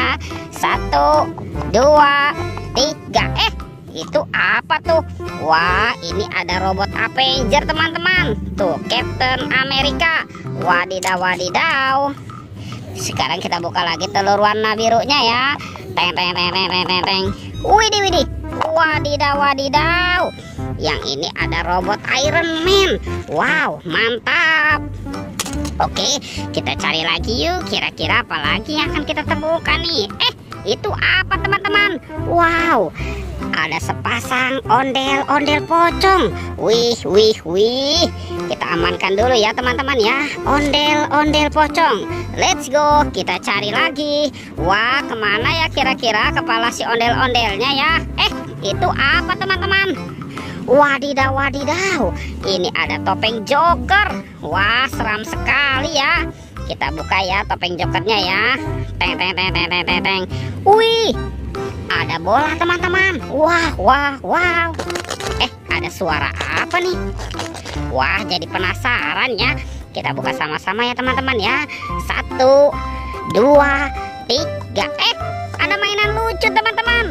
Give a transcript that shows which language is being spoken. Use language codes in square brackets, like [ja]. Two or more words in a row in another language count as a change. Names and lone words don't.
[id] 1, 2, 3. Itu apa tuh? Wah, ini ada robot Avenger teman-teman. Tuh, Captain America. Wadidaw, wadidaw. Sekarang kita buka lagi telur warna birunya ya. Teng teng teng teng teng teng. Widih, widih. Wadidaw, wadidaw. Yang ini ada robot Iron Man. Wow, mantap. Oke, kita cari lagi yuk. Kira-kira apa lagi yang akan kita temukan nih? Itu apa teman-teman? Wow, ada sepasang ondel-ondel pocong. Wih, wih, wih. Kita amankan dulu ya teman-teman ya. Ondel-ondel pocong. [en] Let's go, [id] kita cari lagi. Wah, kemana ya kira-kira kepala si ondel-ondelnya ya? Itu apa teman-teman? Wadidaw, wadidaw. Ini ada topeng Joker. Wah, seram sekali ya. Kita buka ya topeng jokernya ya. Teng teng teng teng teng teng teng. Wih, ada bola teman-teman. Wah, wah, wow. Ada suara apa nih? Wah, jadi penasaran ya. Kita buka sama-sama ya teman-teman ya. 1, 2, 3. Ada mainan lucu teman-teman.